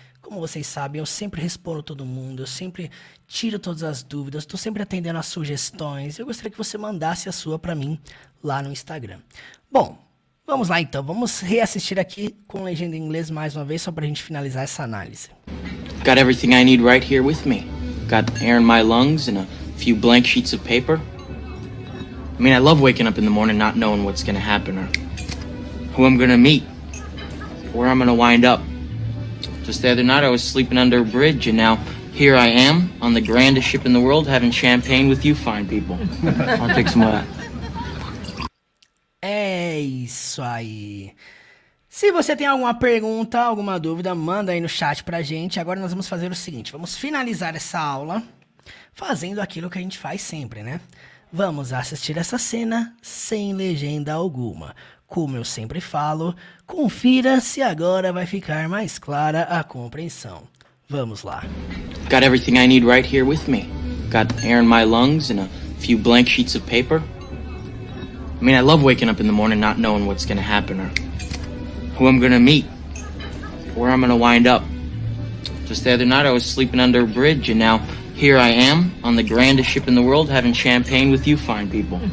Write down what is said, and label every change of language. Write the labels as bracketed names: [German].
[Portuguese] Como vocês sabem, eu sempre respondo todo mundo, eu sempre tiro todas as dúvidas, estou sempre atendendo as sugestões. Eu gostaria que você mandasse a sua para mim lá no Instagram. Bom, vamos lá então, vamos reassistir aqui com legenda em inglês mais uma vez, só pra gente finalizar essa análise. [English] Got everything I need right here with me. Got air in my lungs and a few blank sheets of paper. I mean, I love waking up in the morning not knowing what's gonna happen or who I'm gonna meet, where I'm gonna wind up. Just the other night I was sleeping under a bridge and now here I am on the grandest ship in the world having champagne with you fine people. I'll take some of that. [Portuguese] É isso aí. Se você tem alguma pergunta, alguma dúvida, manda aí no chat pra gente. Agora nós vamos fazer o seguinte, vamos finalizar essa aula fazendo aquilo que a gente faz sempre, né? Vamos assistir essa cena sem legenda alguma. Como eu sempre falo, confira se agora vai ficar mais clara a compreensão. Vamos lá. [English] Got everything I need right here with me. Got air in my lungs and a few blank sheets of paper. I mean, I love waking up in the morning not knowing what's gonna happen or who I'm gonna meet, where I'm gonna wind up. Just the other night I was sleeping under a bridge and now here I am on the grandest ship in the world having champagne with you fine people.